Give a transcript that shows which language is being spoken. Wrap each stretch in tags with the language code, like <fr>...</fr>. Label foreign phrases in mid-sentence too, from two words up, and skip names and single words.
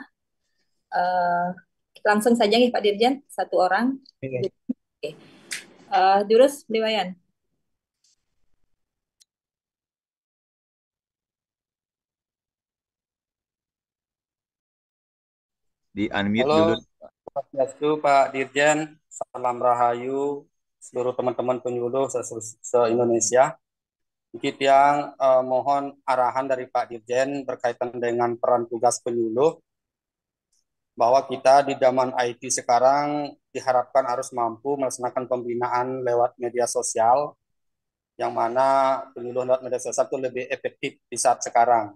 <id>Langsung saja nih Pak Dirjen, satu orang. Oke. Durus, Dewayan. Di unmute Halo, dulu. Swastiastu Pak Dirjen, salam rahayu seluruh teman-teman penyuluh se-Indonesia. Sedikit yang mohon arahan dari Pak Dirjen berkaitan dengan peran tugas penyuluh, bahwa kita di zaman IT sekarang diharapkan harus mampu melaksanakan pembinaan lewat media sosial, yang mana penyuluh lewat media sosial itu lebih efektif di saat sekarang.</id>